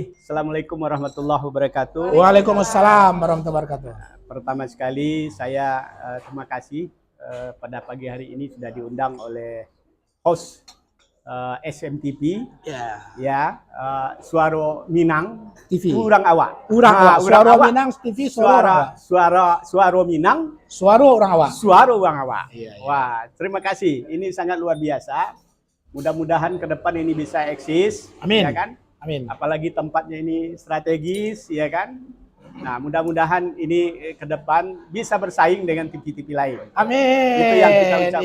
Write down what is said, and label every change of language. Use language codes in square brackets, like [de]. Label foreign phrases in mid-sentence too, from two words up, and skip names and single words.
[ar] السلام عليكم ورحمة الله وبركاته. وعليكم السلام ورحمة الله وبركاته. [id] Pertama sekali saya terima kasih pada pagi hari ini sudah diundang oleh host SMTV ya, Suara Minang TV. Urang Awak. Urang Awak. Urang Suara Awak. Minang TV Suara. Suara Minang, Suara Urang Awak. Suara Urang Awak. Iya. Wah, terima kasih. Ini sangat luar biasa. Mudah-mudahan ke depan ini bisa eksis, Amin. ya kan? Amin. Apalagi tempatnya ini strategis, ya kan? Nah, mudah-mudahan ini ke depan bisa bersaing dengan TV-TV lain. Amin. Itu yang kita ucapkan.